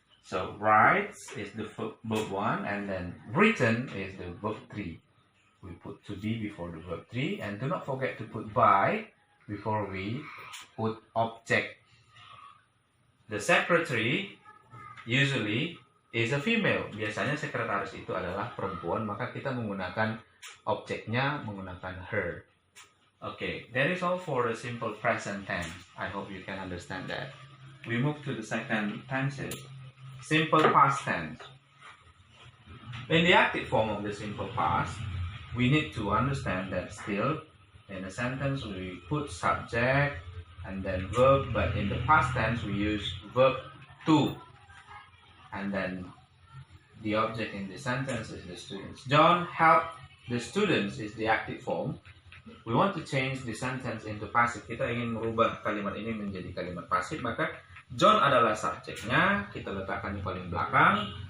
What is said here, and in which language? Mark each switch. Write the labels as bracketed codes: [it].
[en] So writes is the verb 1, and then written is the verb 3. We put to be before the verb 3, and do not forget to put by before we put object. The secretary usually is a female. [id] Biasanya sekretaris itu adalah perempuan, maka kita menggunakan objeknya menggunakan her. [en] Okay, that is all for the simple present tense. I hope you can understand that. We move to the second tenses. Simple past tense. In the active form of the simple past, we need to understand that still in a sentence we put subject and then verb, but in the past tense we use verb to, and then the object in the sentence is the students. John helped the students is the active form. We want to change the sentence into passive. [id] Kita ingin merubah kalimat ini menjadi kalimat pasif, maka John adalah subjeknya, kita letakkan di paling belakang.